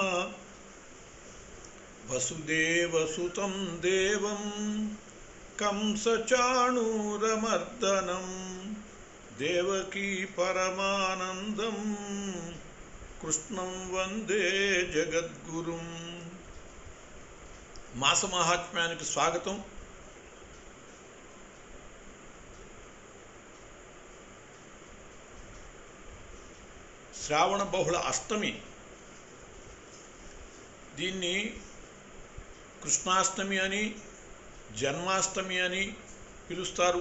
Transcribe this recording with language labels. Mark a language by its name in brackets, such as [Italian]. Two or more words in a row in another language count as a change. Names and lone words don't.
[Sanskrit] वसुदेवसुतं देवं कंसचाणूरमर्दनं देवकी परमानंदं कृष्णं वंदे जगद्गुरुं। [Telugu] మాసమహాత్మ్యానికి స్వాగతం. శ్రావణ బహుళ అష్టమి, దీన్ని కృష్ణాష్టమి అని జన్మాష్టమి అని పిలుస్తారు.